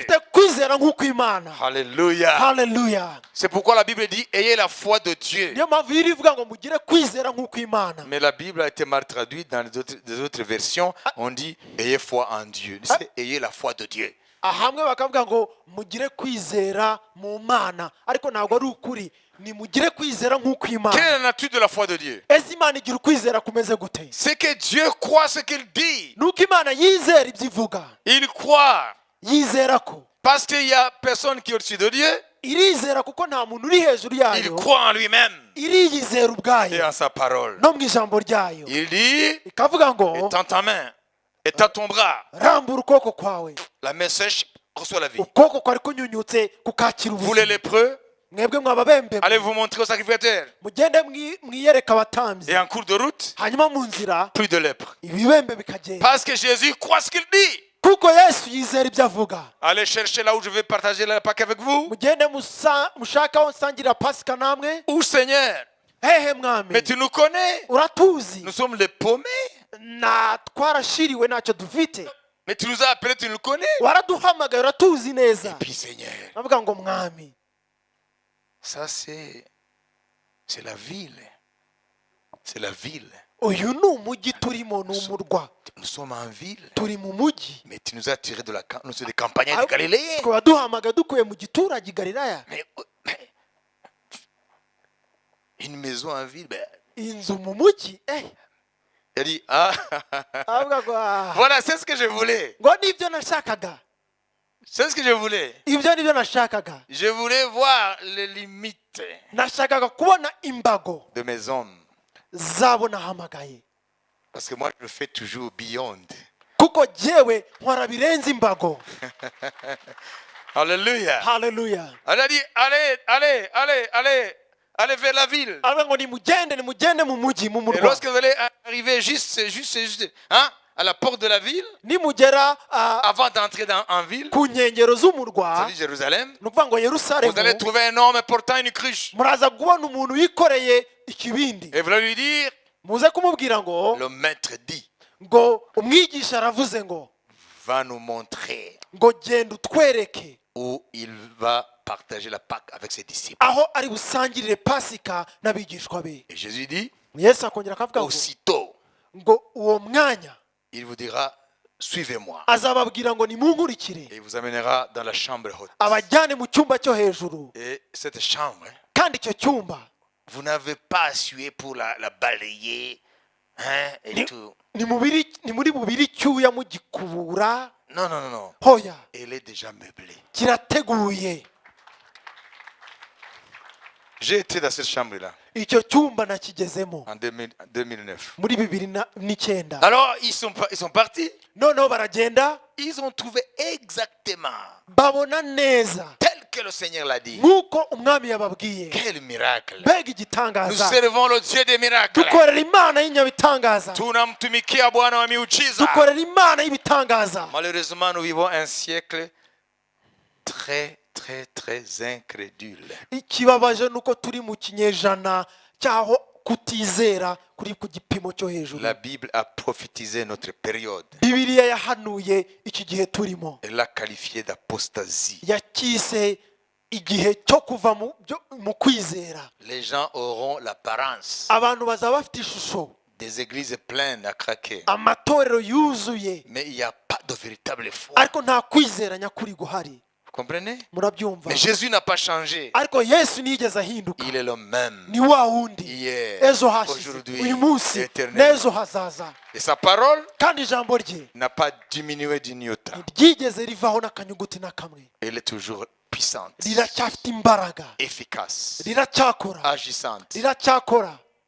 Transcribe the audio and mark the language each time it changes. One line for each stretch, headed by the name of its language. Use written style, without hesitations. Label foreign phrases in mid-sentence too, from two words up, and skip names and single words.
Kinyarwanda: ufite kwizera nk'uko Imana.
French: Alléluia.
Kinyarwanda: Haleluya.
French: C'est pourquoi la Bible dit, ayez la foi de Dieu.
Kinyarwanda: Niyo mpamvu iyo ivuga ngo mugire kwizera nk'uko Imana.
French: Mais la Bible a été mal traduite dans des autres versions. On dit, ayez foi en Dieu. C'est ayez la foi de Dieu.
Kinyarwanda: Ahamwe bakavuga ngo mugire kwizera mu Mana, ariko ntabwo ari ukuri. Ni mugire kwizera nk'uko
French: Quelle est
Kinyarwanda: Imana.
French: la nature de la foi de Dieu?
Kinyarwanda: Ese Imana igira ukwizera kumeze gute?
French: C'est que Dieu croit ce qu'il dit.
Kinyarwanda: Nuko Imana yizera ibyo ivuga.
French: Il croit.
Kinyarwanda: Yizera ko
French: Parce qu'il n'y a personne qui est au-dessus de Dieu.
Kinyarwanda: irizera kuko nta muntu uri hejuru
French: Il
Kinyarwanda: yayo,
French: croit en lui-même
Kinyarwanda: iriyizera
French: et
Kinyarwanda: ubwayo
French: en sa parole.
Kinyarwanda: no mu ijambo ryayo.
French: Il dit,
Kinyarwanda: Ikavuga ngo
French: étends ta main, étends ton bras.
Kinyarwanda: rambura ukuboko kwawe,
French: La main sèche reçoit la vie.
Kinyarwanda: ukuboko kwari kunyunyutse kukakira
French: Vous les
Kinyarwanda: ubuzima.
French: lépreux,
Kinyarwanda: Mwebwe mwababembe,
French: allez vous montrer au sacrificateur.
Kinyarwanda: mugende mwiyereka abatambyi,
French: Et en cours de route,
Kinyarwanda: hanyuma mu nzira
French: plus de lèpre.
Kinyarwanda: ibibembe bikagenda.
French: Parce que Jésus croit ce qu'il dit.
Kinyarwanda: Kuko Yesu yizera ibyo avuga.
French: Allez chercher là où je vais partager la Pâque avec vous.
Kinyarwanda: Mugende mushaka aho nsangira pasika namwe.
French: Où Seigneur?
Kinyarwanda: Hehe mwami,
French: Mais tu nous connais.
Kinyarwanda: uratuzi,
French: Nous sommes les paumés.
Kinyarwanda: na twarashiriwe ntacyo dufite,
French: Mais tu nous as appelés, tu nous connais.
Kinyarwanda: waraduhamagaye, uratuzi neza.
French: Puis Seigneur,
Kinyarwanda: Avuga ngo mwami,
French: ça c'est la ville. C'est la ville.
Kinyarwanda: uyu ni umujyi turimo, ni umurwa,
French: Nous sommes en ville.
Kinyarwanda: turi mu mujyi.
French: Mais tu nous as tirés de nous sommes des campagnards de Galilée.
Kinyarwanda: Tukaba duhamagaye dukuye mu giturage i Galilaya.
French: Mais une maison en ville, ben,
Kinyarwanda: Inzu mu mujyi,
French: il a dit, ah,
Kinyarwanda: avuga ngo
French: voilà, c'est ce que je voulais.
Kinyarwanda: ngo nibyo nashakaga,
French: C'est ce que je voulais.
Kinyarwanda: ibyo nibyo nashakaga.
French: Je voulais voir les limites
Kinyarwanda: Nashakaga kubona imbago
French: de mes hommes.
Kinyarwanda: zabo nahamagaye,
French: Parce que moi, je fais toujours beyond.
Kinyarwanda: kuko jyewe nkora birenze imbago.
French: Alléluia.
Kinyarwanda: Haleluya.
French: Elle a dit, allez vers la ville.
Kinyarwanda: Avuga ngo nimugende mu mujyi, mu
French: Et
Kinyarwanda: murwa.
French: lorsque vous allez arriver juste hein, à la porte de la ville,
Kinyarwanda: Nimugera
French: avant d'entrer en ville,
Kinyarwanda: ku nkengero z'umurwa,
French: c'est-à-dire Jérusalem,
Kinyarwanda: ni ukuvuga ngo
French: vous
Kinyarwanda: Yerusalemu,
French: allez trouver un homme portant une cruche.
Kinyarwanda: muraza kubona umuntu wikoreye ikibindi.
French: Et vous allez lui dire,
Kinyarwanda: Muze kumubwira ngo
French: le maître dit,
Kinyarwanda: umwigisha aravuze ngo
French: va nous montrer
Kinyarwanda: genda utwereke
French: où il va partager la Pâque avec ses disciples.
Kinyarwanda: aho ari busangirire pasika n'abigishwa be.
French: Et Jésus dit,
Kinyarwanda: Yesu akongera akavuga
French: aussitôt,
Kinyarwanda: ngo uwo mwanya
French: il vous dira, suivez-moi.
Kinyarwanda: azababwira ngo nimunkurikire,
French: Et il vous amènera dans la chambre haute.
Kinyarwanda: abajyane mu cyumba cyo hejuru.
French: Et cette chambre,
Kinyarwanda: Kandi icyo cyumba
French: vous n'avez pas à suer pour la balayer, hein, et tout.
Kinyarwanda: ni muri bubiri icyuya mugikubura,
French: Non, non, non, non.
Kinyarwanda: hoya
French: Elle est déjà meublée.
Kinyarwanda: kirateguye.
French: J'ai été dans cette chambre-là
Kinyarwanda: Icyo cyumba nakigezemo
French: en 2009.
Kinyarwanda: muri 2009.
French: Alors, ils sont partis.
Kinyarwanda: Noneho baragenda,
French: Ils ont trouvé exactement
Kinyarwanda: babona neza
French: tel que le Seigneur l'a dit.
Kinyarwanda: nk'uko umwami yababwiye.
French: Quel miracle.
Kinyarwanda: Mbega
French: Nous
Kinyarwanda: igitangaza,
French: servons le Dieu des miracles.
Kinyarwanda: dukorera imana y'inyabitangaza,
Swahili: Tunamtumikia Bwana wa miujiza.
Kinyarwanda: dukorera imana y'ibitangaza.
French: Malheureusement, nous vivons un siècle très, très, très incrédule.
Kinyarwanda: Ikibabaje nuko turi mu kinyejana cyaho kutizera kuri ku gipimo cyo hejuru.
French: La Bible a prophétisé notre période.
Kinyarwanda: Bibiliya yahanuye iki gihe turimo,
French: Elle l'a qualifié d'apostasie.
Kinyarwanda: yakise igihe cyo kuva mu kwizera.
French: Les gens auront l'apparence
Kinyarwanda: Abantu bazaba bafite ishusho,
French: des églises pleines à craquer.
Kinyarwanda: amatorero yuzuye,
French: Mais il n'y a pas de véritable foi.
Kinyarwanda: ariko nta kwizera nyakuri guhari.
French: Vous comprenez?
Kinyarwanda: Murabyumva?
French: Mais Jésus n'a pas changé.
Kinyarwanda: Ariko Yesu ntiyigeze ahinduka,
French: Il est le même.
Kinyarwanda: ni wa wundi
French: Hier,
Kinyarwanda: ejo hashize,
French: aujourd'hui,
Kinyarwanda: uyu munsi
French: éternellement.
Kinyarwanda: n'ejo hazaza.
French: Et sa parole
Kinyarwanda: Kandi ijambo rye
French: n'a pas diminué d'une iota.
Kinyarwanda: ntiryigeze rivaho n'akanyuguti na kamwe,
French: Elle est toujours puissante,
Kinyarwanda: riracyafite imbaraga,
French: efficace,
Kinyarwanda: riracyakora,
French: agissante.
Kinyarwanda: riracyakora.